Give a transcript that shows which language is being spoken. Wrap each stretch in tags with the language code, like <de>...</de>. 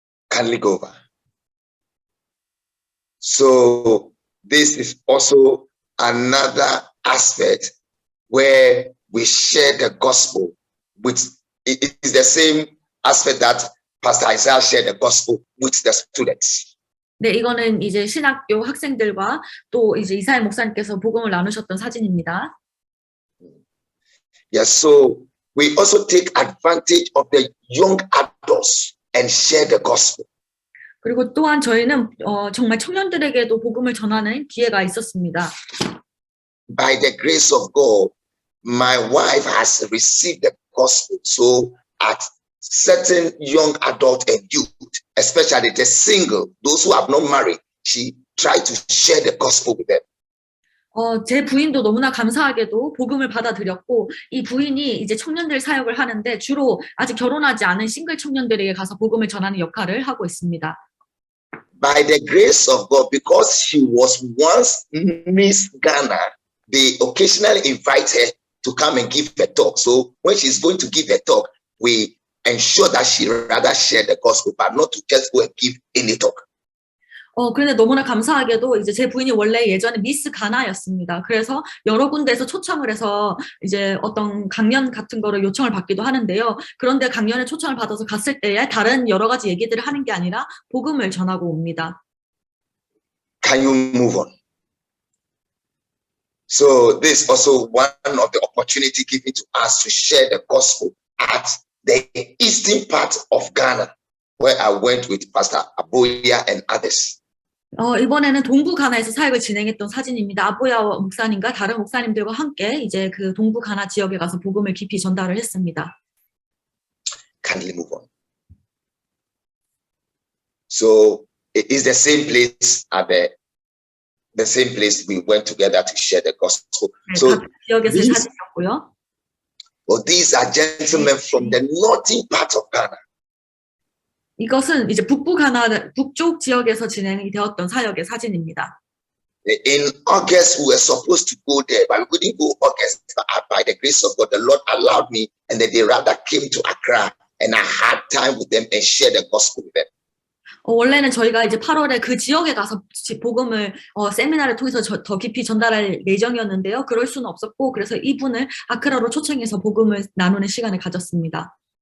<en>Kindly go over. So this is also another aspect where we share the gospel with, it is the same aspect that Pastor Isaiah shared the gospel with the students.</en> <ko>네, 이거는 이제 신학교 학생들과 또 이제 이사야 목사님께서 복음을 나누셨던 사진입니다.</ko> <en>Yes, so we also take advantage of the young adults and share the gospel.</en> <ko>그리고 또한 저희는 정말 청년들에게도 복음을 전하는 기회가 있었습니다.</ko> <en>By the grace of God, my wife has received the gospel. So at certain young adult and youth, especially the single, those who have not married, she tried to share the gospel with them.</en> <ko>제 부인도 너무나 감사하게도 복음을 받아들였고, 이 부인이 이제 청년들 사역을 하는데 주로 아직 결혼하지 않은 싱글 청년들에게 가서 복음을 전하는 역할을 하고 있습니다.</ko> <en>By the grace of God, because she was once Miss Ghana, they occasionally invite her to come and give a talk. So when she's going to give a talk, we ensure that she rather share the gospel, but not to just go and give any talk.</en> <ko>그런데 너무나 감사하게도 이제 제 부인이 원래 예전에 미스 가나였습니다. 그래서 여러 군데에서 초청을 해서 이제 어떤 강연 같은 거를 요청을 받기도 하는데요. 그런데 강연에 초청을 받아서 갔을 때에 다른 여러 가지 얘기들을 하는 게 아니라 복음을 전하고 옵니다.</ko> <en>Can you move on? So this is also one of the opportunity given to us to share the gospel at the eastern part of Ghana, where I went with Pastor Aboya and others.</en> <ko>이번에는 동부 가나에서 사역을 진행했던 사진입니다. 아보야 목사님과 다른 목사님들과 함께 이제 그 동부 가나 지역에 가서 복음을 깊이 전달을 했습니다.</ko> <en>Kindly move on. So it is the same place at the same place we went together to share the gospel.</en> <ko>네,</ko> <en>So</en> <ko>각 지역에서의 사진이었고요.</ko> <en>these are gentlemen from the northern part of Ghana.</en> <ko>이것은 이제 북부 가나 북쪽 지역에서 진행이 되었던 사역의 사진입니다.</ko> <en>In August, we were supposed to go there, but we couldn't go August. But by the grace of God, the Lord allowed me, and then they rather came to Accra, and I had time with them and shared the gospel with them.</en> <ko>원래는 저희가 이제 8월에 그 지역에 가서 복음을 세미나를 통해서 더 깊이 전달할 예정이었는데요. 그럴 수는 없었고 그래서 이분을 아크라로 초청해서 복음을 나누는 시간을 가졌습니다.</ko>